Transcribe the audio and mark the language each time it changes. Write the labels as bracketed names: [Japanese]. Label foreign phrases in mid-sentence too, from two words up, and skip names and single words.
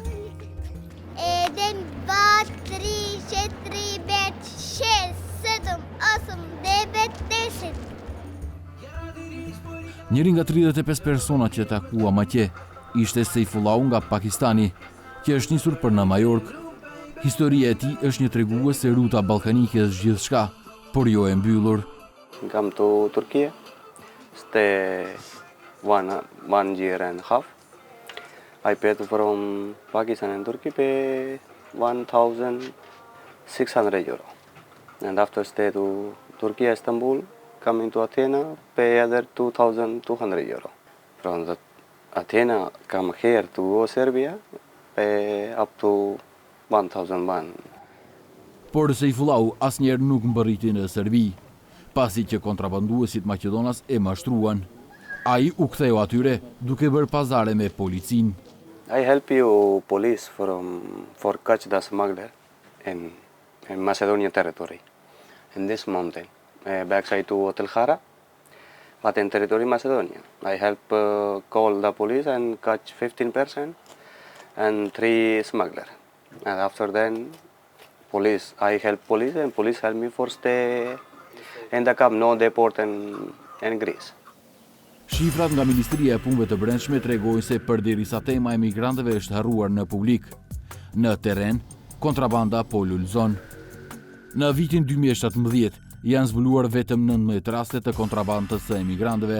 [Macedonian] Eden 2, 3, 4, 5, 6, 7, 8, 9, 10. [Albanian] Njëri nga 35 persona që takua Maqe ishte Sejfullahu nga Pakistani, që është nisur për në Majork. Historia e tij është një tregues se ruta ballkanike është gjithçka, por jo e mbyllur. [English] Come to Turkey, stay one year and a half. I paid from Pakistan and Turkey pay 1,600 euro. And after stay to Turkey, Istanbul, coming to Athena, pay other 2,200 euro. From the Athena, come here to go Serbia, pay up to 1,001. [Albanian] Por Sejfullahu asnjëherë nuk mbërriti në Serbi, pasi që kontrabanduesit maqedonas e mashtruan. Ai u ktheu atyre duke bërë pazare me policin. [English] I help you police for catch the smuggler in Macedonian territory, in this mountain, backside to Hotel Hara, but in territory Macedonia. I help call the police and catch 15 person and 3 smuggler. And after then, police, I help police and police help me for stay in the camp, no deport in Greece. [Albanian] Shifrat nga Ministria e Punëve të Brendshme tregojnë se përderisa tema e migrantëve është harruar në publik, në terren kontrabanda po lulëzon. Në vitin 2017 janë zbuluar vetëm 19 raste të kontrabandës së emigrantëve.